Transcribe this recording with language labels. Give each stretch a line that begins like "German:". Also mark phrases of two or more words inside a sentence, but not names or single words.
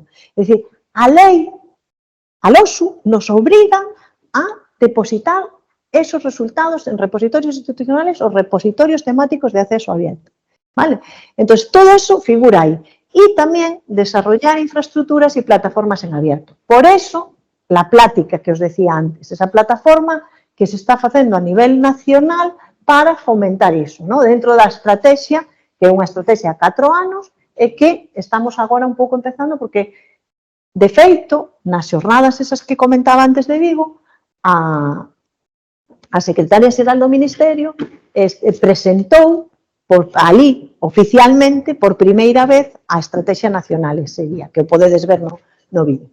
Spanish: Es decir, a ley, al OSU, nos obligan a depositar esos resultados en repositorios institucionales o repositorios temáticos de acceso abierto, ¿vale? Entonces, todo eso figura ahí. Y también desarrollar infraestructuras y plataformas en abierto. Por eso, la plática que os decía antes, esa plataforma que se está facendo a nivel nacional para fomentar iso, ¿no?
Galician: Dentro da estrategia, que é unha estrategia a 4 anos, e que estamos agora un pouco empezando porque, de feito, nas xornadas esas que comentaba antes de Vigo, a secretaria xeral do Ministerio presentou ali, oficialmente, por primeira vez, a Estrategia Nacional ese día, que o podedes ver no vídeo.